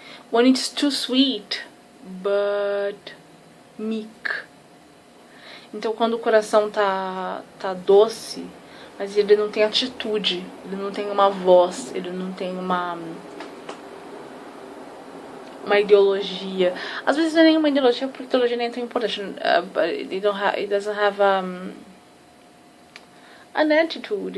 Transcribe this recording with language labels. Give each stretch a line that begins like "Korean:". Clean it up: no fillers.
English: When it's too sweet but meek.
Portuguese: Então quando o coração tá doce, mas ele não tem atitude, ele não tem uma voz, ele não tem uma ideologia. Às vezes não é nenhuma ideologia, porque ideologia nem é tão importante.
English: But it doesn't have an attitude.